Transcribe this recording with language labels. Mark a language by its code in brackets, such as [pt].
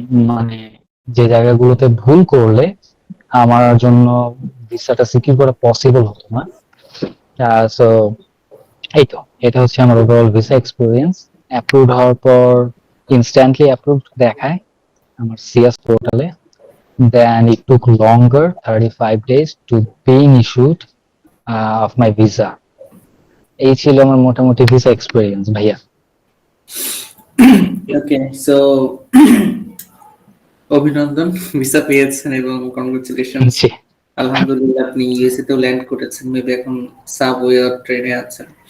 [bn] মানে যে জায়গাগুলোতে ভুল করলে আমার জন্য ভিসাটা সিকিউর করা পসিবল হতো না। সো এই তো, এটা হচ্ছে আমার ওভারঅল ভিসা এক্সপিরিয়েন্স। অ্যাপ্রুভ হওয়ার পর ইনস্ট্যান্টলি অ্যাপ্রুভড দেখায় আমার সিএস পোর্টালে। [en] Then it took longer, 35 days, to being issued of my visa. [bn] এই ছিল আমার মোটামুটি ভিসা এক্সপিরিয়েন্স ভাইয়া। ওকে, সো অভিনন্দন, ভিসা পেয়েছেন এবং কংগ্রেচুলেশন। জি, আলহামদুলিল্লাহ, আপনি ইউএসএ তেও ল্যান্ড করেছেন, মেবি এখন সাবওয়ে আর ট্রেনে আছেন।